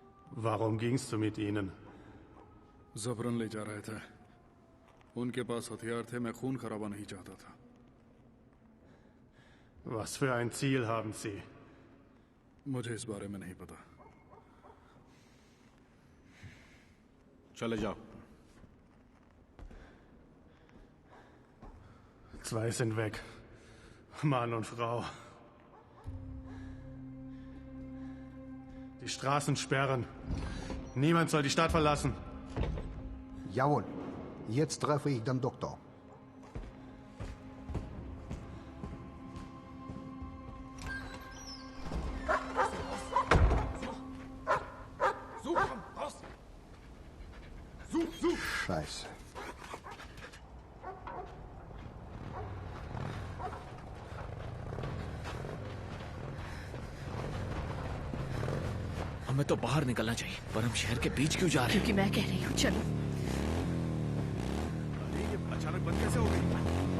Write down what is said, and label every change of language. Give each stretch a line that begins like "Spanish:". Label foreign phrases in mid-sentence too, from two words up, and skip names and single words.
German: Warum gingst du mit ihnen?
Hindi: जबरन ले जा रहे थे। उनके पास हथियार थे, मैं खून खराबा नहीं चाहता था।
German: Was für ein Ziel haben sie?
Hindi: मुझे इस बारे में नहीं पता। चले जाओ।
German: Zwei sind weg. Mann und Frau. Die Straßen sperren. Niemand soll die Stadt verlassen. Jawohl. Jetzt treffe ich den Doktor. Such, komm, raus! Such! Scheiße.
Hindi: हमें तो बाहर निकलना चाहिए, पर हम शहर के बीच क्यों जा रहे हैं? क्योंकि मैं कह रही हूँ, चलो। अरे ये अचानक बंद कैसे हो गई?